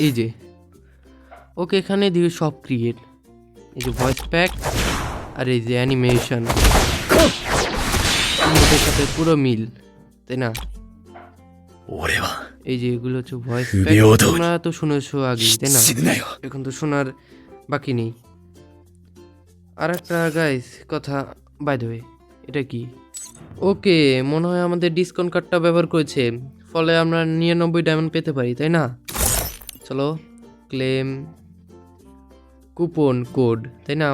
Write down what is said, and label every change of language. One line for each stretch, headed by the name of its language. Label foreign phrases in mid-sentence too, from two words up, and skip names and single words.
Bangla: এই যে ওকে এখানে দিয়ে সব ক্রিয়েট, এই যে
English: voice pack
Bangla: আর এই যে অ্যানিমেশন সাথে পুরো মিল, তাই না?
Japanese: 俺は
Bangla: এই যে এগুলো হচ্ছে
English: voice pack,
Bangla: তোমরা তো শুনেছো আগে, তাই না?
Japanese: 死ぬなよ
Bangla: এখন তো শোনার বাকি নেই। আর একটা গাইস কথা,
English: by the way
Bangla: এটা কি? ওকে, মনে হয় আমাদের
English: discount card
Bangla: ব্যবহার করেছে, ফলে আমরা 99 ডায়মন্ড পেতে পারি, তাই না? চলো
English: claim coupon code,
Bangla: তাই না?